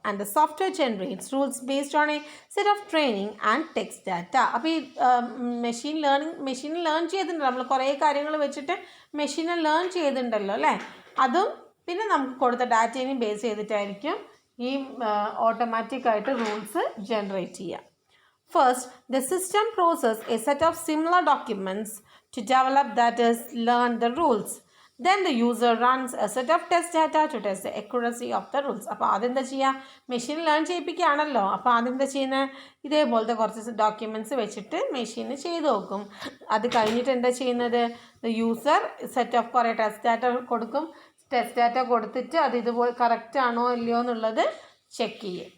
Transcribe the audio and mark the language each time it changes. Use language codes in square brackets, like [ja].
[en] And the software generates rules based on a set of training and text data. [ml] അപ്പോൾ ഈ machine learn ചെയ്തിട്ടുണ്ട്, നമ്മൾ കുറേ കാര്യങ്ങൾ വെച്ചിട്ട് മെഷീനെ ലേൺ ചെയ്തിട്ടുണ്ടല്ലോ അല്ലേ. അതും പിന്നെ നമുക്ക് കൊടുത്ത ഡാറ്റേനെയും ബേസ് ചെയ്തിട്ടായിരിക്കും ഈ ഓട്ടോമാറ്റിക്കായിട്ട് റൂൾസ് ജനറേറ്റ് ചെയ്യുക. [en] First, the system processes a set of similar documents to develop, that is, learn the rules. Then the user runs a set of test data to test the accuracy of the rules. [ml] അപ്പോൾ അതെന്താ ചെയ്യുക, machine learn ചെയ്യിപ്പിക്കുകയാണല്ലോ. അപ്പോൾ അതെന്താ ചെയ്യുന്നത്, ഇതേപോലത്തെ കുറച്ച് documents വെച്ചിട്ട് മെഷീന് ചെയ്ത് നോക്കും. അത് കഴിഞ്ഞിട്ട് എന്താ ചെയ്യുന്നത്, യൂസർ സെറ്റ് ഓഫ് കുറേ ടെസ്റ്റ് ഡാറ്റ കൊടുക്കും. ടെസ്റ്റ് ഡാറ്റ കൊടുത്തിട്ട് അത് ഇതുപോലെ കറക്റ്റ് ആണോ ഇല്ലയോ എന്നുള്ളത് ചെക്ക് ചെയ്യുക.